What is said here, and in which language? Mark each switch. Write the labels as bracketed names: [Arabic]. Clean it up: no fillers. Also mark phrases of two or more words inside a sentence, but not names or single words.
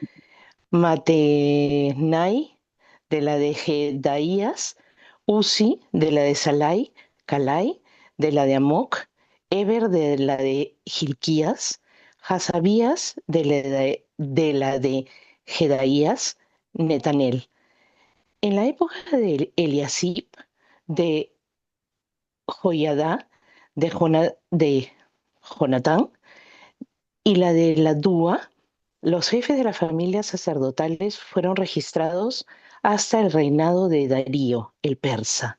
[Spanish] Matenai, de la de Jedaías, Uzi, de la de Salai, Calai, de la de Amoc, Eber, de la de Gilquías, Hasabías, de la de Jedaías, Netanel. En la época de Eliasib, de Joiadá, de Jonatán, y la de la Dúa, los jefes de las familias sacerdotales fueron registrados hasta el reinado de Darío, el persa.